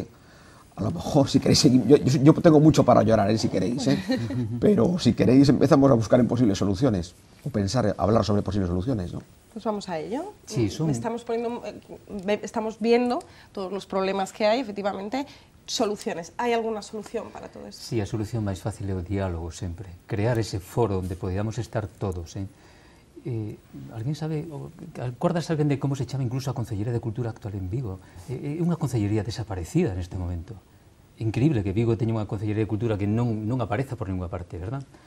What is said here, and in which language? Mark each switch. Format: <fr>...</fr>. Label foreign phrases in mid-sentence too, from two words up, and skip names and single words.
<es>A lo mejor, si queréis, yo tengo mucho para llorar, si queréis, pero si queréis empezamos a buscar en posibles soluciones, o hablar sobre posibles soluciones, ¿no? Pues vamos a ello. Sí, estamos viendo todos los problemas que hay, efectivamente, soluciones. ¿Hay alguna solución para todo esto?</es> <gl>Sí, a solución máis fácil é o diálogo sempre. Crear ese foro onde podíamos estar todos. Alguén sabe, acordas alguén de como se chama incluso a Concellería de Cultura actual en Vigo? É unha concellería desaparecida neste momento. É increíble que Vigo teña unha Concellería de Cultura que non apareza por</gl> <es>ninguna parte, verdad?</es>